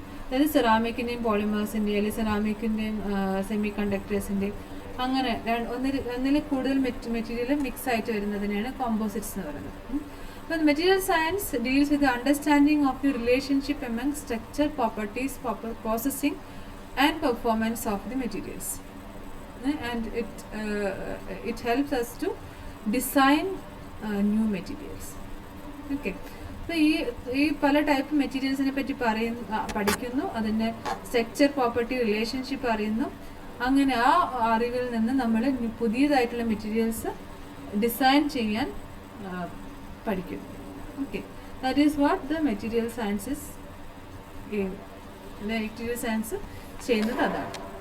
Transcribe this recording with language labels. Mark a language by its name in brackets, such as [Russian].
[Malayalam] അതായത് സെറാമിക്കിൻ്റെയും പോളിമേഴ്സിൻ്റെയും അല്ലെങ്കിൽ സെറാമിക്കിൻ്റെയും സെമി കണ്ടക്ടേഴ്സിൻ്റെയും അങ്ങനെ ഒന്നിൽ കൂടുതൽ മെറ്റീരിയൽ മിക്സ് ആയിട്ട് വരുന്നതിനെയാണ് കോമ്പോസിറ്റ്സ് എന്ന് പറയുന്നത്. [English] അപ്പോൾ material science deals with understanding of the relationship among structure, properties, processing and performance of the materials. And it helps us to design new materials. Okay. [Malayalam] അപ്പോൾ ഈ പല ടൈപ്പ് മെറ്റീരിയൽസിനെ പറ്റി പഠിക്കുന്നു, അതിൻ്റെ സ്ട്രക്ചർ, പ്രോപ്പർട്ടി, റിലേഷൻഷിപ്പ് അറിയുന്നു. അങ്ങനെ ആ അറിവിൽ നിന്ന് നമ്മൾ പുതിയതായിട്ടുള്ള മെറ്റീരിയൽസ് ഡിസൈൻ ചെയ്യാൻ പഠിക്കുന്നു. [English] okay, that is what the material sciences material science [Malayalam] ചെയ്യുന്നത് അതാണ്.